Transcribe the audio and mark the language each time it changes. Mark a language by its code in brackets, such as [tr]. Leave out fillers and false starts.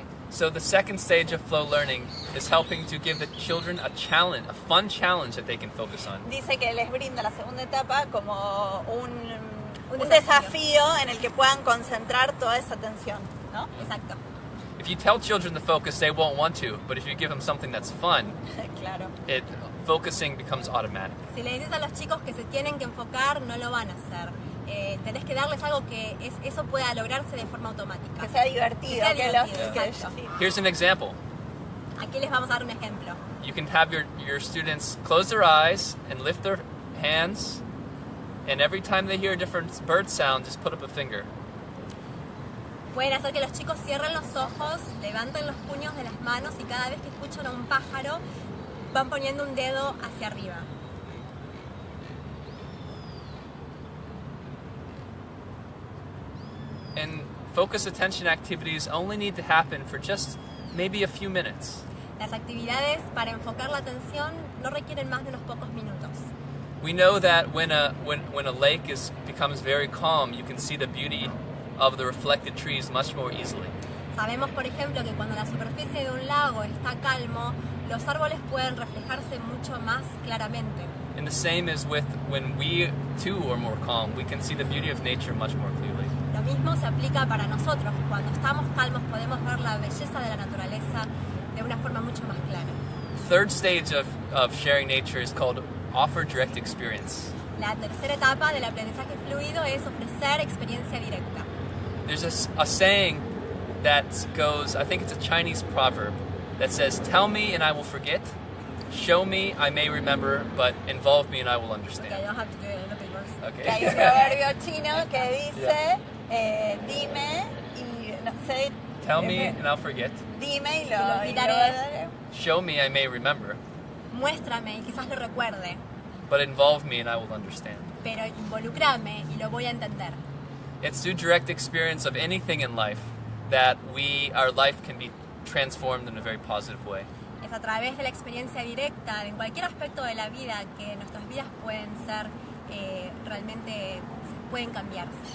[en] So the second stage of flow learning is helping to give the children a challenge, a fun challenge that they can focus on. [es] Dice que les brinda la segunda etapa como un desafío. desafío en el que puedan concentrar toda esa atención, ¿no? Exacto. [en] If you tell children to focus, they won't want to. But if you give them something that's fun, [es] Claro. [en] focusing becomes automatic. [es] Si le dices a los chicos que se tienen que enfocar, no lo van a hacer. Tenés que darles algo que eso pueda lograrse de forma automática. Que sea divertido. Que sea divertido, que exacto. sí. [en] Here's an example. [es] Aquí les vamos a dar un ejemplo. [en] You can have your students close their eyes and lift their hands, and every time they hear a different bird sound, just put up a finger. [es] Pueden hacer que los chicos cierren los ojos, levanten los puños de las manos y cada vez que escuchan a un pájaro van poniendo un dedo hacia arriba. [en] And focus attention activities only need to happen for just maybe a few minutes. [es] Las actividades para enfocar la atención no requieren más de unos pocos minutos. [en] We know that when a lake becomes very calm, you can see the beauty of the reflected trees much more easily. [es] Sabemos, por ejemplo, que cuando la superficie de un lago está calmo, los árboles pueden reflejarse mucho más claramente. [en] And the same is with when we too are more calm, we can see the beauty of nature much more clearly. [es] Lo mismo se aplica para nosotros. Cuando estamos calmos podemos ver la belleza de la naturaleza de una forma mucho más clara. [en] Third stage of sharing nature is called offer direct experience. [es] La tercera etapa del aprendizaje fluido es ofrecer experiencia directa. [en] There's a saying that goes, I think it's a Chinese proverb, that says, tell me and I will forget, show me I may remember, but involve me and I will Okay, understand. I don't have to do it in the papers. [es] Que hay un [en] Okay. [es] proverbio chino que dice, dime y no sé. [en] Tell me and I'll forget, [es] Dime y lo lo olvidaré. [en] show me I may remember, [es] Muéstrame y quizás lo recuerde, [en] but involve me and I will understand. [es] pero involucrame y lo voy a entender. [en] It's through direct experience of anything in life that our life can be transformed in a very positive way. [es] Es a través de la experiencia directa en cualquier aspecto de la vida que nuestras vidas pueden ser realmente pueden cambiarse.